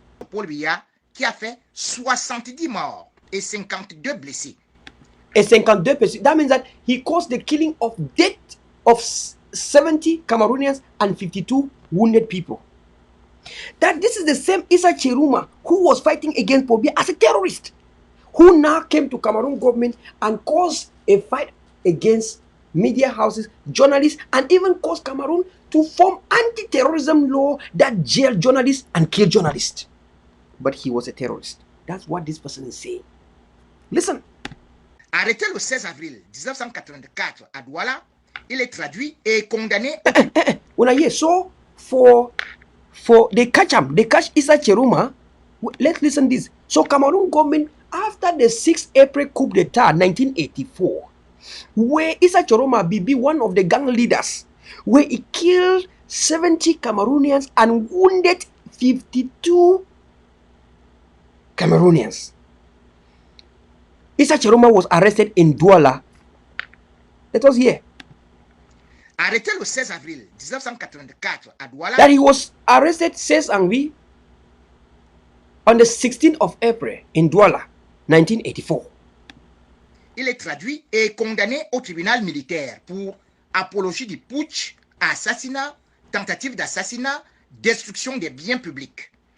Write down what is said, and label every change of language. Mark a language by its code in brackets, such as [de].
[fr] Paul Biya qui a fait 70 morts et 52 blessés. Et 52%. [en] That means that he caused the killing of death of 70 Cameroonians and 52 wounded people. That this is the same Issa Chiroma who was fighting against Paul Biya as a terrorist, who now came to Cameroon government and caused a fight against media houses, journalists, and even caused Cameroon to form anti-terrorism law that jail journalists and kill journalists. But he was a terrorist. That's what this person is saying. Listen. [fr] Arrêté le 16 avril 1984 à Douala, il est traduit et condamné. [en] So for they catch Issa Chiroma. Let's listen this. So Cameroon government, after the 6th April coup d'etat 1984, where Issa Chiroma be one of the gang leaders, where he killed 70 Cameroonians and wounded 52 Cameroonians. Issa Chiroma was arrested in Douala. Let us hear. [fr] Arrêté le 16 avril 1984 à Douala. [en] That he was arrested, says Angvi, on the 16th of April in Douala, 1984. [fr] Il est traduit et condamné au tribunal militaire pour apologie du putsch, assassinat, tentative d'assassinat, destruction des biens publics.